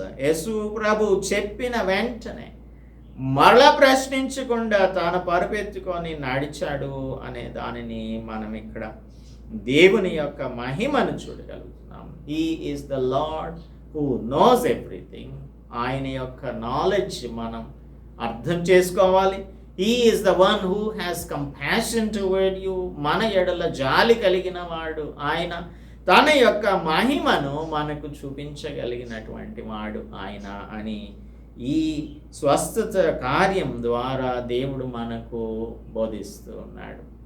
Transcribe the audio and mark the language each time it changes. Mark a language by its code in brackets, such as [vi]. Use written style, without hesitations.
[te] యేసు ప్రభు చెప్పిన వెంటనే మరలా ప్రశ్నించకుండా తన పరుపెత్తుకొని నడిచాడు అనే దానిని మనం ఇక్కడ దేవుని యొక్క మహిమను చూడగలుగుతున్నాం. [en] He is the Lord who knows everything. [te] ఆయన యొక్క నాలెడ్జ్ మనం అర్థం చేసుకోవాలి. [en] He is the one who has compassion toward you. [te] మన ఎడల జాలి కలిగిన వాడు ఆయన. తన యొక్క మహిమను మనకు చూపించగలిగినటువంటి వాడు ఆయన అని ఈ స్వస్థత కార్యం ద్వారా దేవుడు మనకు బోధిస్తూ ఉన్నాడు.